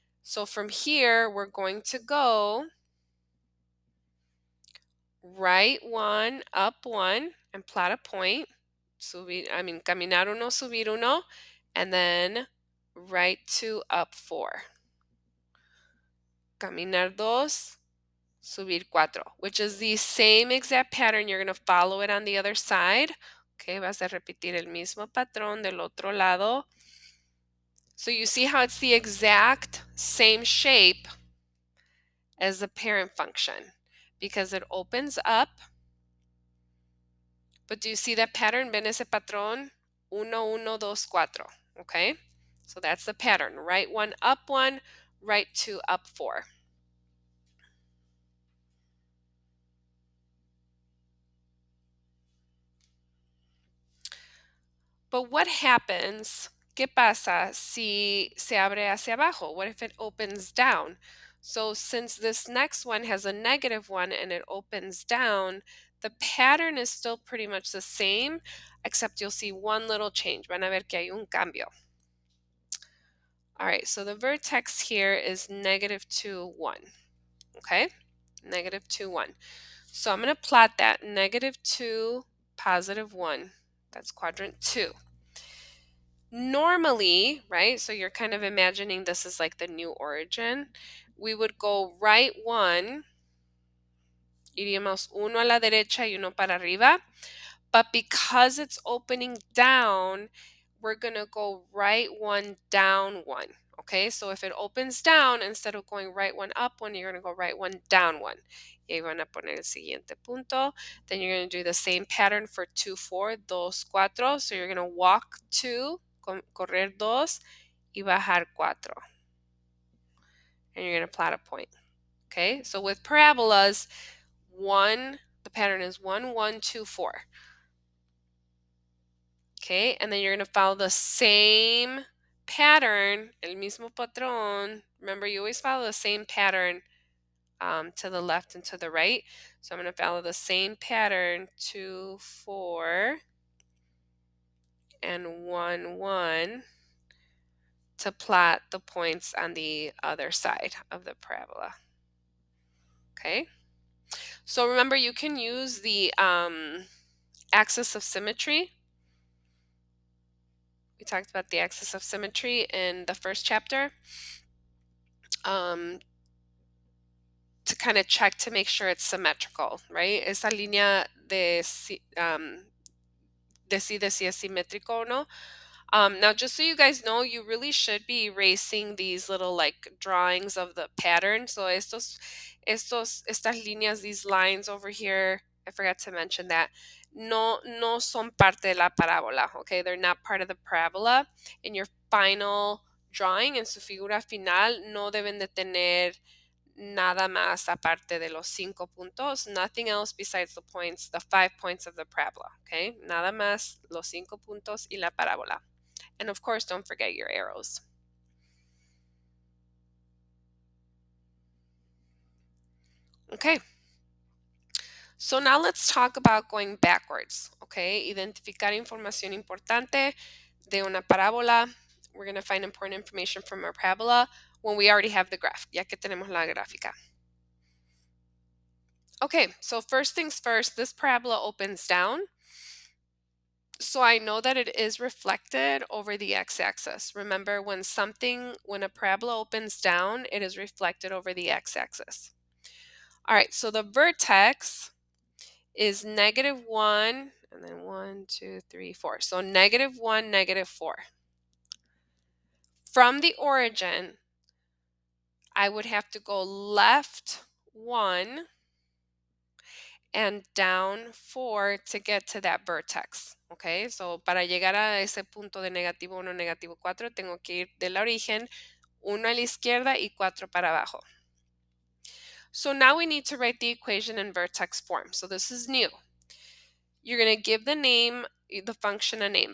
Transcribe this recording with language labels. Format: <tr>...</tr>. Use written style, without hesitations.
<en>So from here, we're going to go right 1, up 1, and plot a point.</en> <es>Caminar uno, subir uno,</es> <en>and then right 2, up 4.</en> <es>Caminar 2, subir 4,</es> <en>which is the same exact pattern. You're going to follow it on the other side.</en> <es>Okay, vas a repetir el mismo patrón del otro lado.</es> <en>So you see how it's the exact same shape as the parent function because it opens up. But do you see that pattern?</en> <es>¿Ven ese patrón?</es> <en>1, 1, 2, 4. Okay, so that's the pattern. Right 1, up 1, right 2, up 4. But what happens?</en> <es>¿Qué pasa si se abre hacia abajo?</es> <en>What if it opens down? So since this next one has a -1 and it opens down, the pattern is still pretty much the same, except you'll see one little change.</en> <es>Van a ver que hay un cambio.</es> <en>All right, so the vertex here is -2, 1. Okay, -2, 1. So I'm going to plot that -2, +1. That's quadrant 2. Normally, right, so you're kind of imagining this is like the new origin, we would go right 1,</en> <es>iríamos uno a la derecha y uno para arriba,</es> <en>but because it's opening down, we're going to go right 1, down 1. Okay, so if it opens down, instead of going right 1, up 1, you're going to go right 1, down 1.</en> <es>Y ahí van a poner el siguiente punto.</es> <en>Then you're going to do the same pattern for 2, 4, 2, 4. So you're going to walk 2,</en> <es>correr 2, y bajar 4.</es> <en>And you're going to plot a point. Okay, so with parabolas, the pattern is 1, 1, 2, 4. Okay, and then you're going to follow the same pattern,</en> <es>el mismo patrón.</es> <en>Remember, you always follow the same pattern to the left and to the right. So I'm going to follow the same pattern, 2, 4, and 1, 1, to plot the points on the other side of the parabola. Okay, so remember, you can use the axis of symmetry. We talked about the axis of symmetry in the first chapter. To kind of check to make sure it's symmetrical, right?</en> <es>Esa línea decide si es simétrico o no.</es> <en>Now, just so you guys know, you really should be erasing these little like drawings of the pattern. So</en> <es>estas líneas,</es> <en>these lines over here, I forgot to mention that,</en> <es>no son parte de la parábola,</es> <en>okay? They're not part of the parabola. In your final drawing,</en> <es>en su figura final, no deben de tener nada más aparte de los 5 puntos,</es> <en>nothing else besides the points, the 5 points of the parabola, okay?</en> <es>Nada más los 5 puntos y la parábola.</es> <en>And of course, don't forget your arrows. Okay. So now let's talk about going backwards, okay?</en> <es>Identificar información importante de una parábola.</es> <en>We're going to find important information from our parabola when we already have the graph,</en> <es>ya que tenemos la gráfica.</es> <en>Okay, so first things first, this parabola opens down. So I know that it is reflected over the x-axis. Remember, when a parabola opens down, it is reflected over the x-axis. All right, so the vertex is -1, and then 1, 2, 3, 4. So -1, -4. From the origin, I would have to go left 1 and down 4 to get to that vertex.</en> <es>Okay, so para llegar a ese punto de -1, -4, tengo que ir del origen 1 a la izquierda y 4 para abajo.</es> <en>So now we need to write the equation in vertex form. So this is new. You're going to give the function a name.</en>